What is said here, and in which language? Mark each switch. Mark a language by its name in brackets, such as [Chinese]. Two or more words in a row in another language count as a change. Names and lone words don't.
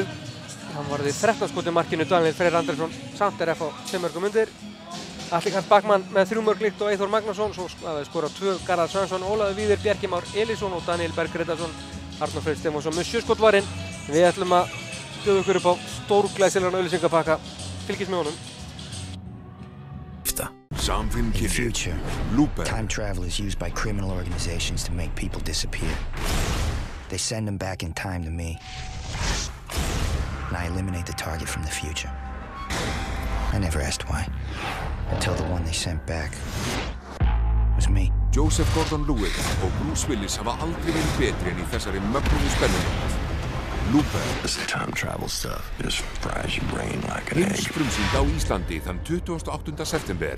[Icelandic] Hann varði 13 skot í markinu, Daniel Freyr Andrésson samt er FH 5 mörkum undir. Atli Karl Backmann með 3 mörk líkt og Eyþór Magnússon, svo skora 2 Garðar Svansson, Ólafur Víðir, Bjarki Már Elísson og Daniel Berg Gretarsson. Arnór Freyr Stefánsson með 7 skot varinn. Við ætlum að bjóða ykkur upp á stórglæsilegan auglýsingapakka. Fylgist með honum. [English] In the future, time travel is used by criminal organizations to make people disappear. They send them back in time to me. And I eliminate the target from the future. I never asked why, until the one they sent back was me. [Icelandic] Joseph Gordon-Levitt og Bruce Willis hafa aldrei verið betri en í þessari mögnuðu spennumynd. Looper. [English] This time travel stuff just fries your brain like an egg. [Icelandic] Heimsfrumsýnd á Íslandi þann 28. september.